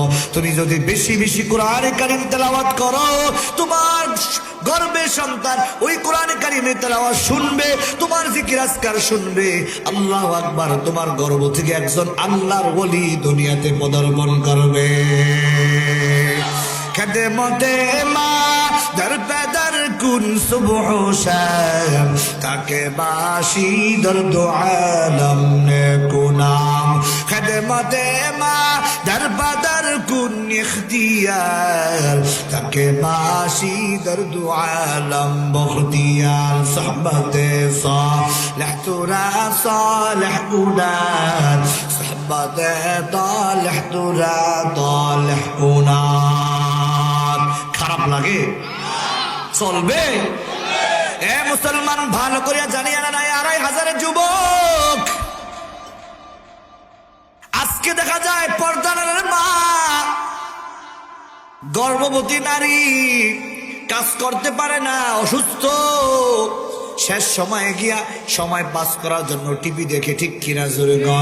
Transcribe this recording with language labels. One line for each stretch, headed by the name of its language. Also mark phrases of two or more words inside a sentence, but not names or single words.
Bangla: তুমি যদি বেশি বেশি কোরআনে কারীম তেলাওয়াত করো, তোমার গর্ভের সন্তান ওই কোরআনে কারীমের তেলাওয়াত শুনবে, তোমার জিকির আজকার শুনবে।
Arabic: الله أكبر,
Bangla: তোমার গর্ভ থেকে একজন আল্লাহর ওলি দুনিয়াতে পদার্পণ করবে।
Persian: خدمت ما در پدر کن صبح و شب تاکہ باشی در دو عالم نکنام خدمت ما در پدر کن اختیار تاکہ باشی در دو عالم بختیار صحبت صالح ترا صالح کنار صحبت طالح ترا طالح کنار
Bangla: খারাপ লাগে চলবে? এ মুসলমান ভালো করিয়া জানিয়া না, ২৫০০ যুবক আজকে দেখা যায় পর্দার মা গর্ভবতী নারী কাজ করতে পারে না, অসুস্থ, শেষ সময়ে গিয়া সময় পাস করার জন্য টিভি দেখে, ঠিক কিনা জোরে গণ?